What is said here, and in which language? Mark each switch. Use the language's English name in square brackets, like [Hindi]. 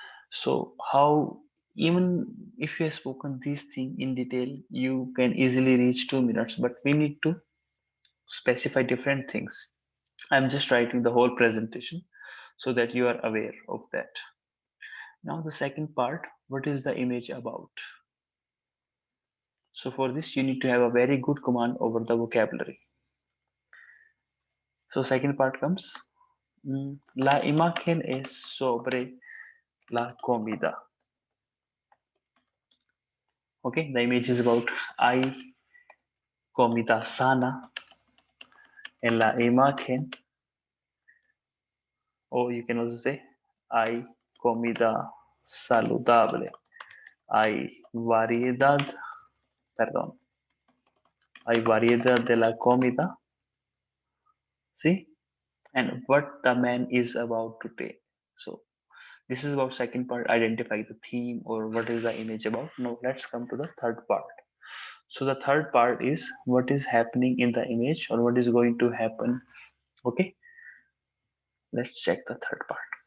[English] So how, even if you have spoken this thing in detail, you can easily reach 2 minutes, but we need to specify different things. I'm just writing the whole presentation so that you are aware of that. Now the second part, what is the image about? So for this you need to have a very good command over the vocabulary. So second part comes, [Spanish] la imagen es sobre la comida. [English] Okay, the image is about [Spanish] hay comida sana en la imagen, [English] or you can also say [Spanish] hay comida saludable. Hay variedad, perdón, hay variedad de la comida. [English] See, and what the man is about to take. So this is about second part, identify the theme or what is the image about. Now let's come to the third part. So the third part is what is happening in the image or what is going to happen. Okay, let's check the third part.